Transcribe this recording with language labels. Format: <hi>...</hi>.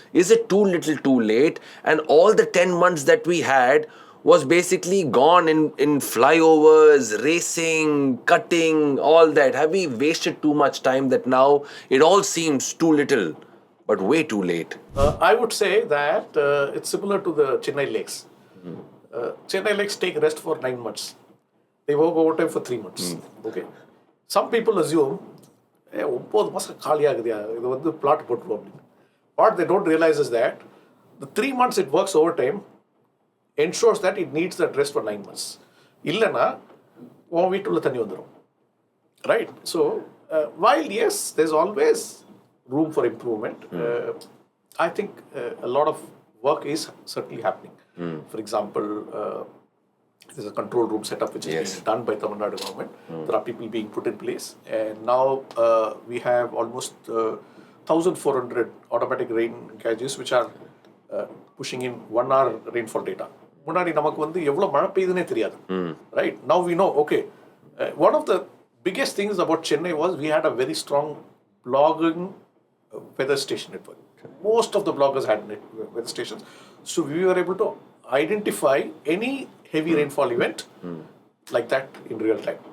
<en>Is it too little, too late? And all the 10 months that we had was basically gone in flyovers, racing, cutting, all that. Have we wasted too much time that now it all seems too little, but way too late? I would say that it's similar to the Chennai lakes. Chennai lakes take rest for 9 months. They work overtime for 3 months. Okay. Some people assume,</en> <ta>9 மாசம் காலியாகுதியா இது வந்து plot போட்டுருவோம் அப்படின்னு.</ta> <en>What they don't realize is that the 3 months it works overtime ensures that it needs that rest for 9 months.</en> <ta>இல்லைன்னா உன் வீட்டுள்ள தண்ணி வந்துடும்.</ta> <en>Right? So, while yes, there's always room for improvement, I think a lot of work is certainly happening. For example, there's a control room setup which is being done by Tamil Nadu Government. There are people being put in place, and now we have almost 1,400 automatic rain gauges which are pushing in 1 hour rainfall data.</en> <ta>முன்னாடி நமக்கு வந்து எவ்வளவு மழை பெய்யுதுன்னே தெரியாது.</ta> <en>Right? Now we know, okay, one of the biggest things about Chennai was we had a very strong blogging weather station network. Most of the bloggers had weather stations. So we were able to identify any heavy rainfall event like that in real time.</en>